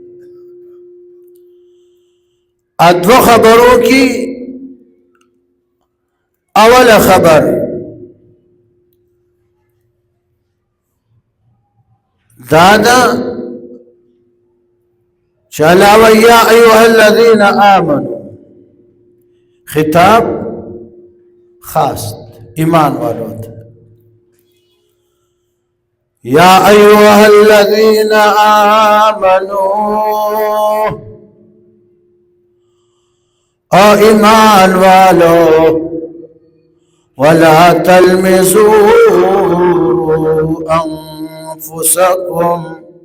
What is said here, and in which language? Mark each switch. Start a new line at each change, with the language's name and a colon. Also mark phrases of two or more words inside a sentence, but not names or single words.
Pashto: ا 2 خبرو کې اوله خبر دادا چلاوه
Arabic: یا ایها الذین آمنوا،
Pashto: خطاب خاص ایمان والوں ته.
Arabic: یا ایها الذین آمنوا،
Pashto: او ایمان والو،
Arabic: ولا تلمزوا انفسکم،